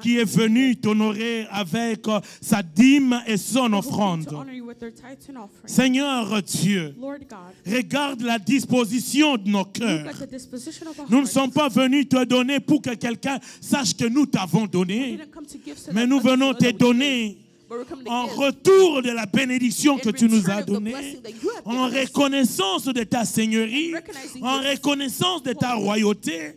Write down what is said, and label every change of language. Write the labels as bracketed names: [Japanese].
[French] qui est venu t'honorer avec sa dîme et son [English] who came [French] offrande. [English] to honor you with their tithes and offerings. [French] Seigneur Dieu, [English] Lord God, [French] regarde la disposition de nos [English] look [French] cœurs. [English] at the disposition of our [French] Nous ne sommes pas venus te donner pour que quelqu'un sache que nous t'avons [English] We [French] donné, [English] didn't come to give so [French] mais [English] that [French] nous [English] others [French] venons [English] know [French] te [English] that we [French] donner [English] give, but we're coming to [French] en [English] give [French] retour de la bénédiction que [English] in [French] tu nous [English] return as of the [French] donnée, [English] blessing that you have [French] en [English] given us. [French] reconnaissance de ta seigneurie, [English] And recognizing [French] en [English] your [French] reconnaissance de ta royauté,